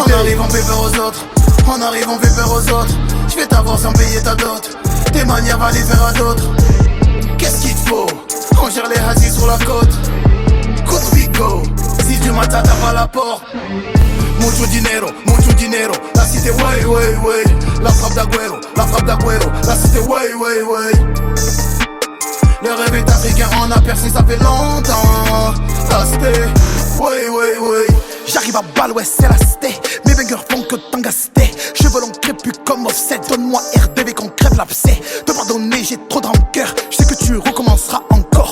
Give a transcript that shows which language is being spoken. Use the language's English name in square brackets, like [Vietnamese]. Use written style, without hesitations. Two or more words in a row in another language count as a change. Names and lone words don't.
[French] On arrive, on fait peur aux autres. On arrive, on fait peur aux autres. J'vais t'avoir sans payer ta dot. Tes manières va les faire à d'autres. Qu'est-ce qu'il te faut? On gère les hazis sur la côte. Coup de bigo. 6 du matin, t'as pas la porte. [Spanish] Mucho dinero, [French] la cité way, way, way. La frappe d'Aguero, la cité way, way, way. Le rêve est africain, on a percé, ça fait longtemps. La cité, way, way, way. J'arrive à balle, ouais, c'est la cité. Mes bangers font que t'en gaster. Cheveux longs crépus comme offset. Donne-moi RDV qu'on crève l'abcès. Te pardonner, j'ai trop de rancœur. Je sais que tu recommenceras encore.